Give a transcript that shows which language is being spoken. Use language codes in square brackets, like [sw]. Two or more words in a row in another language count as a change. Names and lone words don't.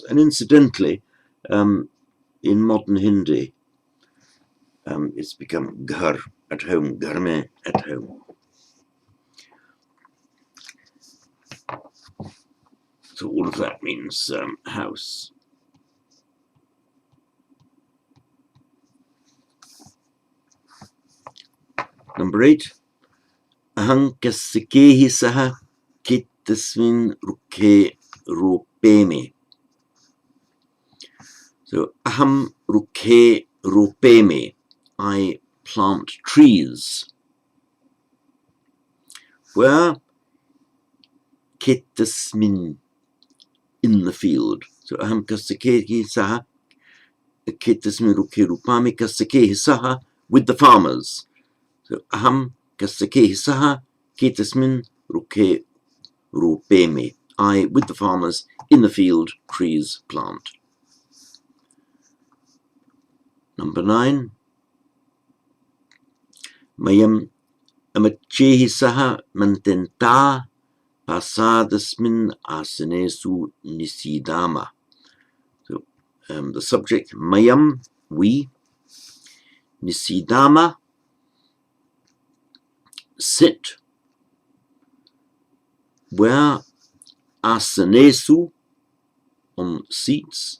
[en] And incidentally, in modern Hindi, it's become ghar, at home, gharme, at home. So all of that means house. Number 8, [pi] aham kasikehi saha kittasmin rukhe rupeme. So aham rukhe rupeme, [en] I plant trees. Where? Kittasmin, in the field. [pi] So aham kasikehi saha kittasmin rukhe rupame kasikehi saha, [en] with the farmers. [pi] So aham kasikehi saha kitasmin rukhe rupeme, [en] I, with the farmers, in the field, trees plant. Number 9, [pi] mayam amachehi saha mantenta pasadasmin asanesu nisidama. [en] So the subject, mayam, we, nisidama, sit. Where? Asanesu, on seats.